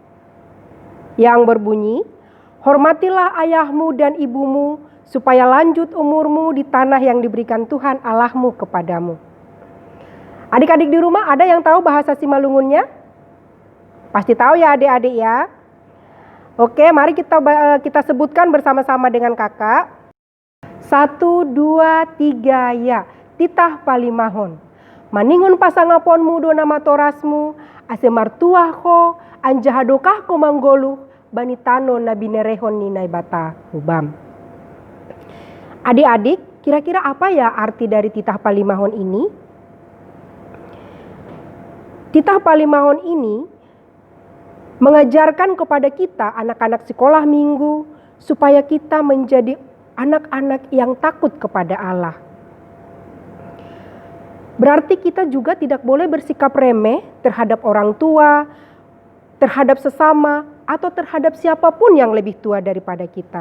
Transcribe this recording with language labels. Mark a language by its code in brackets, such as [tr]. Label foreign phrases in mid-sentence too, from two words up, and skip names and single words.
[id] yang berbunyi, hormatilah ayahmu dan ibumu supaya lanjut umurmu di tanah yang diberikan Tuhan Allahmu kepadamu. Adik-adik di rumah ada yang tahu bahasa Simalungunnya? Pasti tahu ya adik-adik ya. Oke, mari kita sebutkan bersama-sama dengan kakak. 1, 2, 3 ya. [bts] Titah palimahon. Maningun pasangaponmu do nama torasmu, ase martuahko, anjahadokah ko manggolu, banitano na binerehon ni naibata hubam. [id] Adik-adik, kira-kira apa ya arti dari titah palimahon ini? Titah palimahon ini mengajarkan kepada kita anak-anak sekolah minggu supaya kita menjadi anak-anak yang takut kepada Allah. Berarti kita juga tidak boleh bersikap remeh terhadap orang tua, terhadap sesama, atau terhadap siapapun yang lebih tua daripada kita.